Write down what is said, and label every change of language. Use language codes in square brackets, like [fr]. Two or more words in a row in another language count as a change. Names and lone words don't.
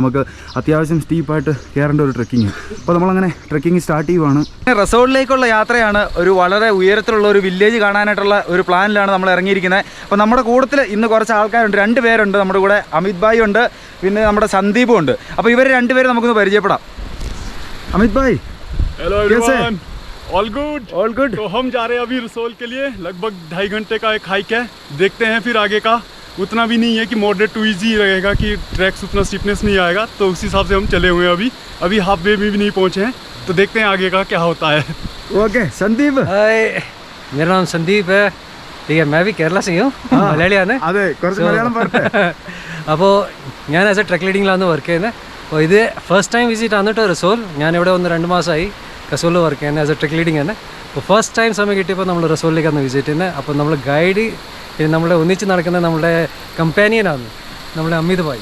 [ml] നമുക്ക് അത്യാവശ്യം സ്റ്റീപ്പായിട്ട് കയറേണ്ട ഒരു ട്രക്കിങ്. അപ്പോൾ നമ്മളങ്ങനെ [en] trekking start [ml] ചെയ്യുവാണ്. റസോളിലേക്കുള്ള യാത്രയാണ്. ഒരു വളരെ ഉയരത്തിലുള്ള ഒരു വില്ലേജ് കാണാനായിട്ടുള്ള ഒരു പ്ലാനിലാണ് നമ്മൾ ഇറങ്ങിയിരിക്കുന്നത്. അപ്പോൾ നമ്മുടെ കൂട്ടത്തിൽ ഇന്ന് കുറച്ച് ആൾക്കാരുണ്ട്. 2 പേരുണ്ട് നമ്മുടെ കൂടെ. അമിത് ഭായ് ഉണ്ട്, പിന്നെ നമ്മുടെ സന്ദീപും ഉണ്ട്. അപ്പോൾ ഇവർ 2 പേരും നമുക്കൊന്ന് പരിചയപ്പെടാം. അമിത് ഭായ്, [en] Hello everyone, all good. [hi] तो हम जा रहे हैं अभी रसोल के लिए. लगभग 2.5 घंटे का एक हाइक है. देखते हैं फिर आगे का. उतना भी नहीं है कि [en] moderate to easy [hi] रहेगा कि ट्रैक्स उतना स्टिफनेस नहीं आएगा, तो उस हिसाब से हम चले हुए हैं. अभी हाफ वे में भी नहीं पहुंचे हैं, तो देखते हैं आगे का क्या होता है. ओके संदीप. हाय, मेरा नाम संदीप है. ठीक है, मैं भी केरला से हूँ. [ml] മലയാളിയാണ്. അതെ, കുറച്ച് മലയാളം പറട്ടെ. അപ്പോൾ ഞാൻ [en] as a trek [ml] ലീഡിങ്ങിലാണ് വർക്ക് ചെയ്യുന്നത്. അപ്പോൾ ഇത് [en] first time visit [ml] ആണ് കേട്ടോ റസോൾ. ഞാനിവിടെ വന്ന് 2 മാസമായി റസോളിൽ വർക്ക് ചെയ്യുന്നത് [en] as a trek leading [ml] തന്നെ. അപ്പോൾ [en] first time [ml] സമയം കിട്ടിയപ്പോൾ നമ്മൾ റസോളിലേക്കാണ് വിസിറ്റ് ചെയ്യുന്നത്. അപ്പോൾ നമ്മൾ ഗൈഡ്, പിന്നെ നമ്മളെ ഒന്നിച്ച് നടക്കുന്ന നമ്മുടെ കമ്പാനിയനാണ് നമ്മുടെ അമിത് ഭായ്.